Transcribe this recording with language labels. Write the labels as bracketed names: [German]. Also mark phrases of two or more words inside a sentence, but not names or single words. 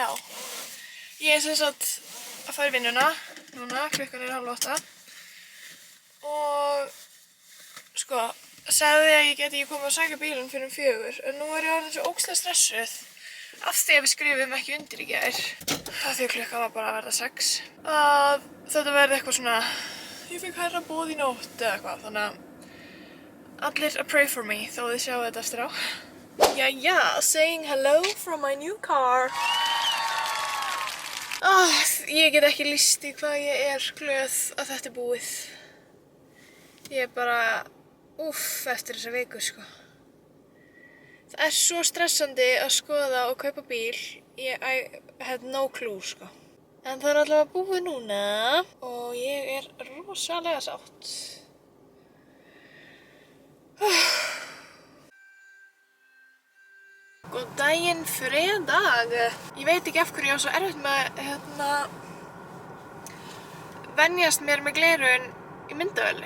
[Icelandic] Ég er sem sagt að fara í vinnuna núna, klukkan er 7:30 og sko, sagði að ég geti ekki komið að sækja bílinn fyrir 4, en nú er ég orðin svo ógeðslega stressuð af því að við skrifum ekki undir í gær, af því að klukkan var bara að verða 6, að þetta verði eitthvað svona, ég fikk hærra boð í nótt eða eitthvað, þannig að allir að [English] pray for me [Icelandic] þó þið sjáu þetta eftir á. Jæja, [English] saying hello from my new car. [Icelandic] Ég get ekki lýst í hvað ég er glöð að þetta er búið. Ég er bara eftir þessa viku, sko. Það er svo stressandi að skoða og kaupa bíl. [English] I had no clue, [Icelandic] sko. En það er allavega búið núna og ég er rosalega sátt. Góð daginn, fredag. Ég veit ekki af hverju ég á svo erfitt með venjast mér með gleraugun í myndavélni.